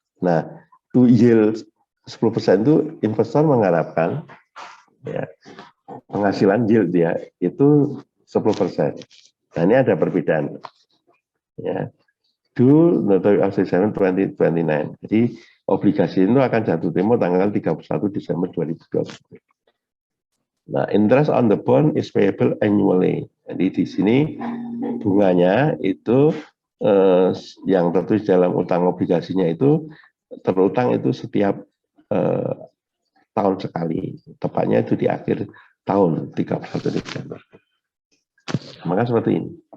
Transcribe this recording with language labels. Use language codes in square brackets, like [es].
[id] Nah, [en] to yield 10% [id] itu investor mengharapkan ya, penghasilan yield ya itu 10%. Nah, ini ada perbedaan. Ya, [en] due notice of 2029. [id] Jadi obligasi itu akan jatuh tempo tanggal 31 Desember 2020. [en] Nah, interest on the bond is payable annually. [id] Jadi di sini bunganya itu yang tertulis dalam utang obligasinya itu terutang itu setiap tahun sekali. Tepatnya itu di akhir tahun 31 Desember. Maka seperti ini.